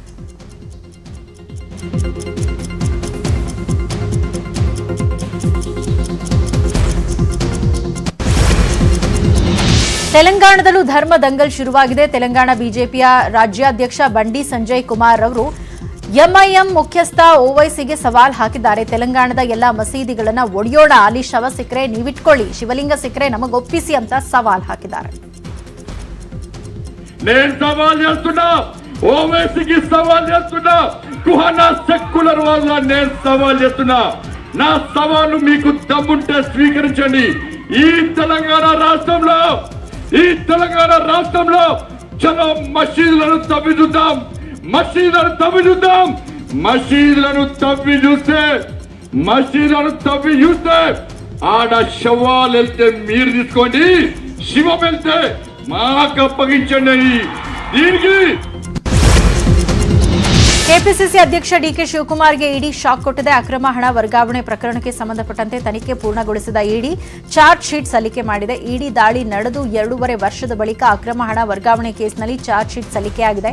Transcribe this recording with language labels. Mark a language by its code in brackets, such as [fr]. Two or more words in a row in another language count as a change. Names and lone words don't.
[kn] ತೆಲಂಗಾಣದಲ್ಲೂ ಧರ್ಮ ದಂಗಲ್ ಶುರುವಾಗಿದೆ. ತೆಲಂಗಾಣ ಬಿಜೆಪಿಯ ರಾಜ್ಯಾಧ್ಯಕ್ಷ ಬಂಡಿ ಸಂಜಯ್ ಕುಮಾರ್ ಅವರು ಎಂಐಎಂ ಮುಖ್ಯಸ್ಥ ಓವೈಸಿಗೆ ಸವಾಲ್ ಹಾಕಿದ್ದಾರೆ. ತೆಲಂಗಾಣದ ಎಲ್ಲಾ ಮಸೀದಿಗಳನ್ನ ಒಡೆಯೋಣ, ಅಲ್ಲಿ ಶವ ಸಿಕ್ಕರೆ ನೀವಿಟ್ಕೊಳ್ಳಿ, ಶಿವಲಿಂಗ ಸಿಕ್ಕರೆ ನಮಗೊಪ್ಪಿಸಿ ಅಂತ ಸವಾಲ್ ಹಾಕಿದ್ದಾರೆ. [te] నేను సవాల్ చేస్తున్నా, ఓవైసీకి సవాల్ చేస్తున్నా, కుహానా సెక్యులర్ వాళ్ళ నేను సవాల్ చేస్తున్నా. నా సవాలు మీకు దమ్ముంటే స్వీకరించండి. ఈ తెలంగాణ రాష్ట్రంలో చలో మసీదులను తవ్వి చూద్దాం. మసీదులను తవ్వి చూస్తే ఆడ శవాలు వెళ్తే మీరు తీసుకోండి, శివం వెళ్తే మాకు అప్పగించండి. దీనికి [kn] ಕೆಪಿಸಿಸಿ ಅಧ್ಯಕ್ಷ ಡಿಕೆ ಶಿವಕುಮಾರ್ಗೆ ಇಡಿ ಶಾಕ್ ಕೊಟ್ಟಿದೆ. ಅಕ್ರಮ ಹಣ ವರ್ಗಾವಣೆ ಪ್ರಕರಣಕ್ಕೆ ಸಂಬಂಧಪಟ್ಟಂತೆ ತನಿಖೆ ಪೂರ್ಣಗೊಳಿಸಿದ ಇಡಿ [en] charge sheet [kn] ಸಲ್ಲಿಕೆ ಮಾಡಿದೆ. ಇಡಿ ದಾಳಿ ನಡೆದು 2.5 ವರ್ಷದ ಬಳಿಕ ಅಕ್ರಮ ಹಣ ವರ್ಗಾವಣೆ ಕೇಸ್ನಲ್ಲಿ [en] charge sheet [kn] ಸಲ್ಲಿಕೆಯಾಗಿದೆ.